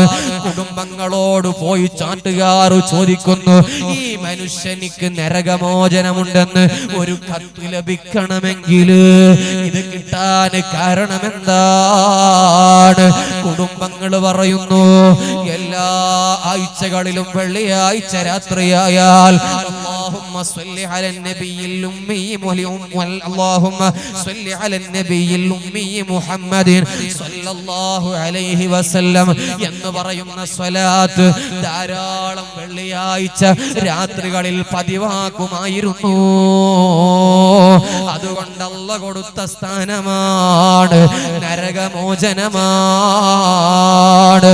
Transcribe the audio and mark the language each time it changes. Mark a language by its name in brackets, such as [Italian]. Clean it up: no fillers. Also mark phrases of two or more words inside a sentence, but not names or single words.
[Malayalam] കുടുംബങ്ങളോട് പോയി ചാട്ടുകാർ ചോദിക്കുന്നു, ഈ മനുഷ്യനിക്ക് നരകമോചനമുണ്ടെന്ന് ഒരു കത്ത് ലഭിക്കണമെങ്കിൽ ഇത് കിട്ടാൻ കാരണമെന്താണ്? കുടുംബങ്ങൾ പറയുന്നു, എല്ലാ ആഴ്ചകളിലും വെള്ളിയാഴ്ച രാത്രിയായാൽ [Arabic] اللهم صل على النبي الأمي اللهم صل على النبي الأمي محمد صلى الله عليه وسلم [Malayalam] എന്ന് പറയുന്ന സ്വലാത്ത് ധാരാളം വെള്ളിയാഴ്ച രാത്രികളിൽ പതിവാക്കുമായിരുന്നു. അതുകൊണ്ട് അല്ലാഹു കൊടുത്ത സ്ഥാനമാണ്, നരകമോചനമാണ്.